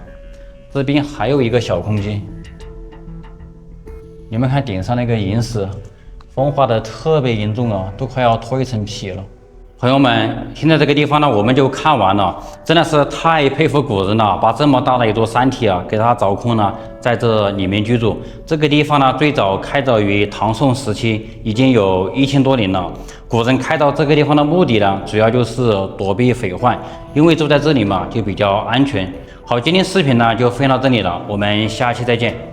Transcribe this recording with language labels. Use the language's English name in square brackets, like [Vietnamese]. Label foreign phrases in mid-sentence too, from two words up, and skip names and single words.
[Chinese] 這邊還有一個小空間，你們看頂上那個岩石，風化的特別嚴重啊，都快要脫一層皮了。朋友們，現在這個地方呢，我們就看完了，真的是太佩服古人了，把這麼大的一座山體啊，給它鑿空了，在這裡面居住。這個地方呢，最早開鑿於唐宋時期，已經有1000多年了。古人開鑿這個地方的目的呢，主要就是躲避匪患，因為住在這裡嘛，就比較安全。好，今天視頻呢就分享到這裡了，我們下期再見。